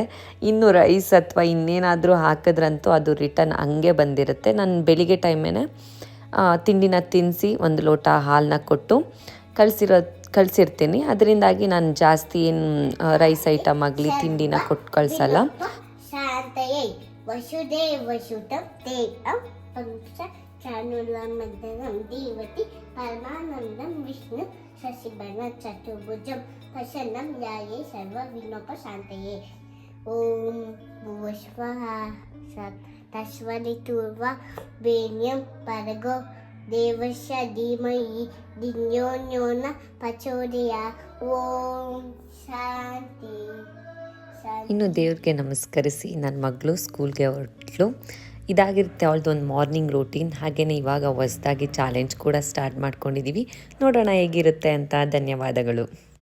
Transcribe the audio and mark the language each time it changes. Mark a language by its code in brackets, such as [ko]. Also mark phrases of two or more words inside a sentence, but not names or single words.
[kn] ಇನ್ನು ರೈಸ್ ಅಥವಾ ಇನ್ನೇನಾದರೂ ಹಾಕಿದ್ರಂತೂ ಅದು ರಿಟರ್ನ್ ಹಂಗೆ ಬಂದಿರುತ್ತೆ. ನಾನು ಬೆಳಿಗ್ಗೆ ಟೈಮೇನೆ ತಿಂಡಿನ ತಿನ್ನಿಸಿ ಒಂದು ಲೋಟ ಹಾಲನ್ನ ಕೊಟ್ಟು ಕಳಿಸಿರ್ತೀನಿ. ಅದರಿಂದಾಗಿ ನಾನು ಜಾಸ್ತಿ ಏನು [en] rice item [kn] ಆಗಲಿ ತಿಂಡಿನ ಕೊಟ್ಟು ಕಳಿಸಲ್ಲ. [sa] ಶಾಂತಯೇ ವಸುದೇವಸುತಂ ದೇವಂ ಪಂಚ ಚಾನುಲಮರ್ದನಂ ದೇವತಿ ಪರಮಾನಂದಂ ವಿಷ್ಣು ಶಶಿವರ್ಣ ಚತುರ್ಭುಜಂ ಪ್ರಸನ್ನಂ ಧ್ಯಾಯೇ ಸರ್ವ ವಿಘ್ನೋಪಶಾಂತಯೇ. ಓಂ ಭುವಸ್ವಃ ತಸ್ವರಿತುರ್ವ ವೇಣ್ಯಂ ಭರ್ಗೋ ದೇವಸ್ಯ ಧೀಮಹಿ ಧಿಯೋ ನ ಪ್ರಚೋದಯಾತ್. ಓಂ ಶಾಂತಿ. [kn] ಇನ್ನು ದೇವ್ರಿಗೆ ನಮಸ್ಕರಿಸಿ ನನ್ನ ಮಗಳು ಸ್ಕೂಲ್ಗೆ ಹೊರಟ್ಲು. ಇದಾಗಿರುತ್ತೆ ಅವಳದು ಒಂದು [en] morning routine. [kn] ಹಾಗೆಯೇ ಇವಾಗ ಹೊಸದಾಗಿ ಚಾಲೆಂಜ್ ಕೂಡ ಸ್ಟಾರ್ಟ್ ಮಾಡ್ಕೊಂಡಿದ್ದೀವಿ. ನೋಡೋಣ ಹೇಗಿರುತ್ತೆ ಅಂತ. ಧನ್ಯವಾದಗಳು.